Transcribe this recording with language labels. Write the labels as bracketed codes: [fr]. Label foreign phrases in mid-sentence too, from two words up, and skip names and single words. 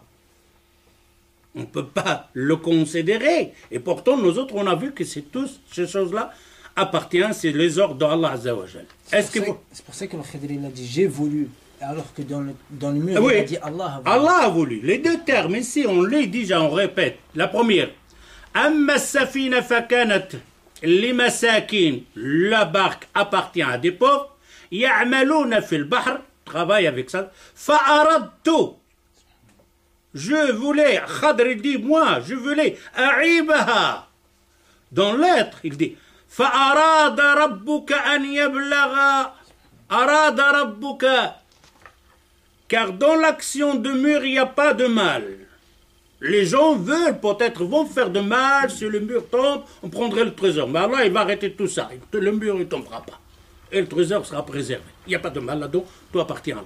[fr] On ne peut pas le considérer. Et pourtant, nous autres, on a vu que c'est tous ces choses-là appartiennent, c'est les ordres d'Allah Azawajal. C'est pour ça que le Khidr il a dit j'ai voulu, alors que dans le mur, oui, il a dit Allah a voulu. Allah a voulu. Les deux termes ici, on les dit, on répète. La première, [ar] أما السفينة فكانت لمساكين, [fr] la barque appartient à des pauvres, [ar] يعملون في البحر, [fr] travaille avec ça, fa'aradtu. Je voulais, Khadr dit, moi, je voulais, a'ibaha. Dans l'être, il dit, [ar] فأراد ربك أن يبلغ أراد ربك [fr] car dans l'action de mur il n'y a pas de mal Les gens veulent, peut-être, vont faire de mal, si le mur tombe, on prendrait le trésor. Mais Allah, il va arrêter tout ça. Le mur, il ne tombera pas. Et le trésor sera préservé. Il n'y a pas de mal là-dedans, tout appartient à Allah.